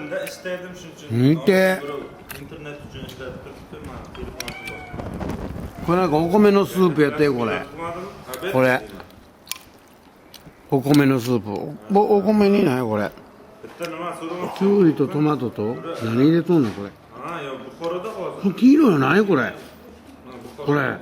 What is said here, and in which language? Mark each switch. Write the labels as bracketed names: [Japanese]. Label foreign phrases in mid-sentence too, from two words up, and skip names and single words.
[Uzbek] Unda ishladim shuning uchun. Nite. Internet uchun ishlatib turibdi, mana telefonim bor. [Japanese] これなんかお米のスープやってこれ。これ。お米のスープ。お米にないこれ。きゅうりとトマトと何入れとんのこれ。これ黄色いの何これ。これ。